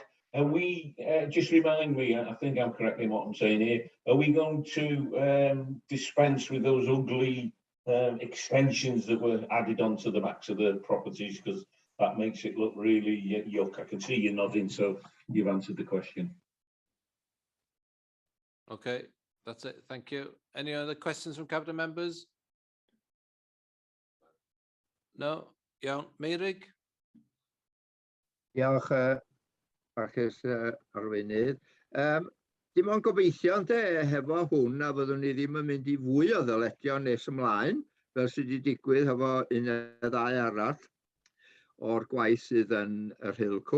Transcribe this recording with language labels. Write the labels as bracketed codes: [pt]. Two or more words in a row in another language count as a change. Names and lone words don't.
[en] And we just remind me, I think I'm correct in what I'm saying here, are we going to dispense with those ugly extensions that were added onto the backs of the properties, because that makes it look really yuck? I can see you nodding, so you've answered the question. Okay, that's it. Thank you. Any other questions from Cabinet members? No? Yeah, Meirig? [cy] Diolch, Marcus Arweinydd. Dim ond gobeithio ynde hefo hwn a fyddwn ni ddim yn mynd I fwy o ddyledion nes ymlaen, fel sydd wedi digwydd hefo un neu ddau arall o'r gwaith sydd yn yr HAILGYLCHU.